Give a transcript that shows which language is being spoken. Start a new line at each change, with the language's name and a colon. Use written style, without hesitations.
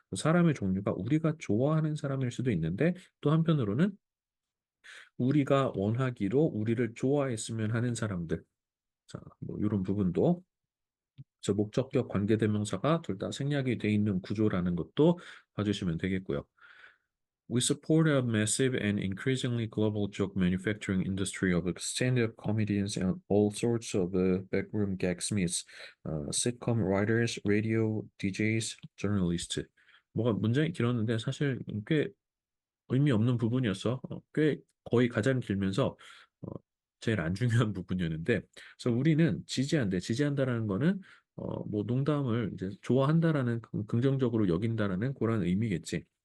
Korean: 사람의 종류가 우리가 좋아하는 사람일 수도 있는데, 또 한편으로는 우리가 원하기로 우리를 좋아했으면 하는 사람들. 자, 뭐 이런 부분도 저 목적격 관계대명사가 둘 다 생략이 돼 있는 구조라는 것도 봐주시면 되겠고요.
English: We support a massive and increasingly global joke manufacturing industry of stand-up comedians and all sorts of backroom gagsmiths, sitcom writers, radio DJs, journalists.
Korean: 뭐가 문장이 길었는데 사실 꽤 의미 없는 부분이었어. 꽤 거의 가장 길면서 어, 제일 안 중요한 부분이었는데, 그래서 우리는 지지한대. 지지한다라는 거는 뭐 농담을 이제 좋아한다라는 긍정적으로 여긴다라는 그런 의미겠지.